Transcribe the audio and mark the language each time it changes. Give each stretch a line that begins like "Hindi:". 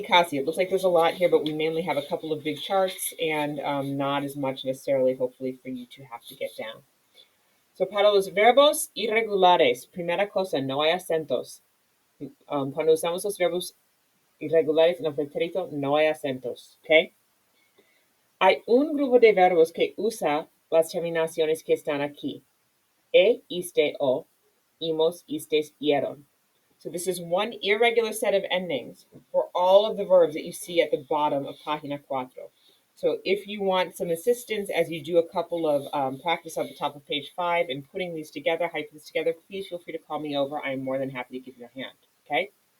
English: It looks like there's a lot here, but we mainly have a couple of big charts and not as much necessarily, hopefully, for you to have to get down.
Spanish: So, para los verbos irregulares, primera cosa, no hay acentos. Cuando usamos los verbos irregulares en el pretérito, no hay acentos, ¿ok? Hay un grupo de verbos que usa las terminaciones que están aquí. E, iste, o, imos, istes, ieron.
English: So this is one irregular set of endings for all of the verbs that you see at the bottom of Página 4. So if you want some assistance as you do a couple of practice on the top of page 5 and putting these together, how you put this together, please feel free to call me over. I am more than happy to give you a hand, okay?